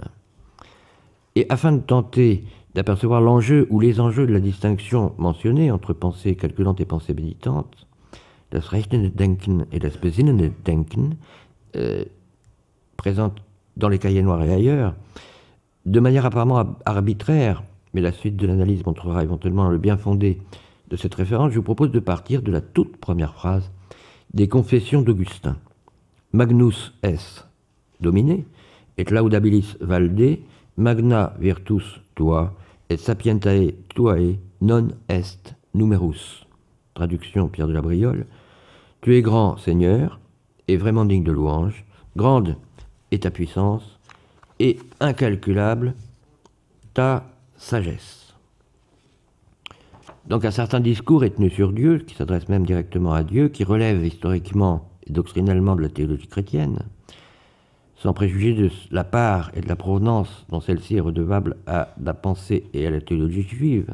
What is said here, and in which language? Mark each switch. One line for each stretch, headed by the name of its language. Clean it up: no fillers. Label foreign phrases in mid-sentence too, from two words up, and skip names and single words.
French: Et afin de tenter d'apercevoir l'enjeu ou les enjeux de la distinction mentionnée entre pensée calculante et pensée méditante,
German: das rechnende Denken
French: et
German: das besinnende Denken,
French: présente dans les Cahiers noirs et ailleurs, de manière apparemment arbitraire, mais la suite de l'analyse montrera éventuellement le bien fondé de cette référence, je vous propose de partir de la toute première phrase des Confessions d'Augustin.
Latin: Magnus es domine, et laudabilis valde, magna virtus tua, et sapientae tuae non est numerus.
French: Traduction Pierre de la Briole. Tu es grand, Seigneur, est vraiment digne de louange. Grande est ta puissance, et incalculable ta sagesse. Donc un certain discours est tenu sur Dieu, qui s'adresse même directement à Dieu, qui relève historiquement et doctrinalement de la théologie chrétienne, sans préjuger de la part et de la provenance dont celle-ci est redevable à la pensée et à la théologie juive.